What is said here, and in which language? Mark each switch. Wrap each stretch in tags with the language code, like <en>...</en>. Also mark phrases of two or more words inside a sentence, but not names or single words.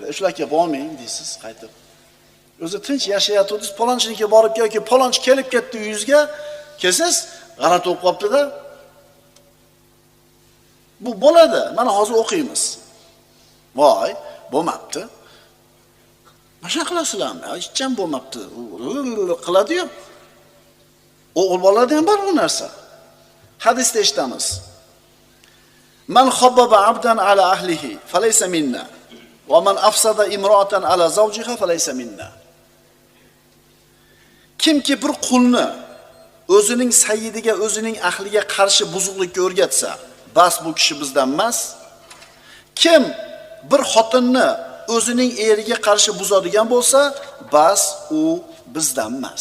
<uz>Shularga bormang deysiz, qaytib. O'zi tinch yashayotdingiz, palonchinikka borib yoki palonchi kelib ketdi uyingizga, kelsiz, g'alati bo'lib qolibdi-da. Bu bo'ladi. Mana hozir o'qiymiz. Voy, bo'lmabdi. Mana qilasizlarmi? Hech ham bo'lmabdi. Qiladi-yu. O'g'il bolalarda ham bor bu narsa. Hadisda eshitamiz.</uz> <ar>من خبب عبدا على أهله فليس منا ومن أفسد امرأة على زوجها فليس منا.</ar> <uz>Kimki bir qulni o'zining sayyidiga, o'zining ahliga qarshi buzuqlikka o'rgatsa, bas bu kishi bizdan emas. Kim bir xotinni o'zining eriga qarshi buzadigan bo'lsa, bas u bizdan emas.</uz>